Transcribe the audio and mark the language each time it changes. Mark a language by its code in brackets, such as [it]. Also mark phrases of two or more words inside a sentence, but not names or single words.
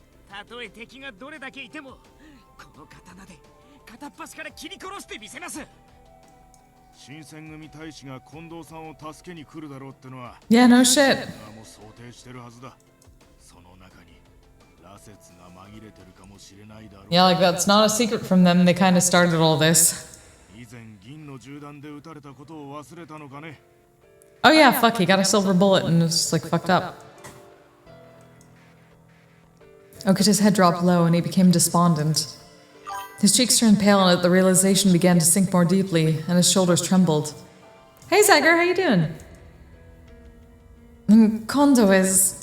[ja] たとえ敵がどれだけいても、この刀で片っ端から切り殺してみせます。新選組大使が近藤さんを助けに来るだろうってのは、 [en] Yeah, no shit. [ja] もう想定してるはずだ。その中に羅刹が紛れてるかもしれないだろう。 [en] Yeah, like that's not a secret from them. They kind of started all this. [ja] 以前銀の銃弾で撃たれたことを忘れたのかね。 [en] Oh yeah, fuck, he got a silver bullet and was just like fucked up. Okita's head dropped low and he became despondent. His cheeks turned pale and the realization began to sink more deeply, and his shoulders trembled. Hey Sagar, how you doing? Kondo is...